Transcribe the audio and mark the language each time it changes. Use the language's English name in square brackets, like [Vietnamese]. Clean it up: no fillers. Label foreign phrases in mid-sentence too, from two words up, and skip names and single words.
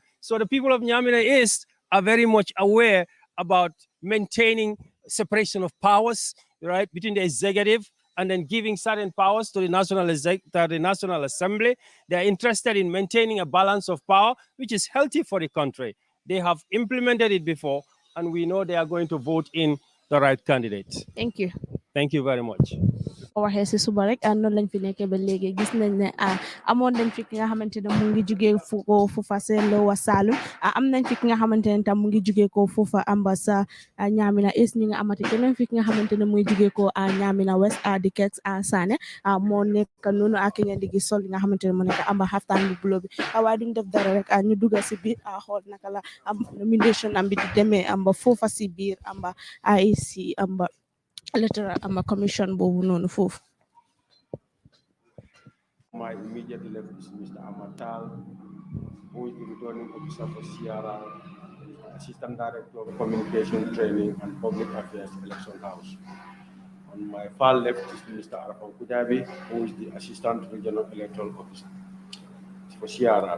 [English] So the people of Nyamina East are very much aware about maintaining separation of powers, right, between the executive and then giving certain powers to the National Assembly. They're interested in maintaining a balance of power, which is healthy for the country. They have implemented it before, and we know they are going to vote in the right candidate. Thank you. Thank you very much. [Wolof] waxee si suba rek noonu lañ fi nekkee ba léegi gis nañ ne amoon nañ fi ki nga xamante ne mu ngi jugee fufa seen Lower Salum am nañ fi ki nga xamante ne tam mu ngi jugee ko fufa ambassa Nyamina East ñu ngi amati keneen fi ki nga xamante ne muy jugee ko Nyamina West di Kex Sané moo nekk noonu ak ngeen di gis sol li nga xamante ne mu nekk amba xaftaan bu bulo bi waaye duñ def dara rek ñu dugga si biir xool naka la nomination am bi di demee amba fufa si biir amba IEC amba [English] electoral commission [Wolof] boobu noonu foofu. [English] My immediate left is Mr. Amatal, who is the returning officer for CRR, Assistant Director of Communication Training and Public Affairs Election House. On my far left is Mr. Arafan Kudabi, who is the Assistant Regional Electoral Officer for CRR.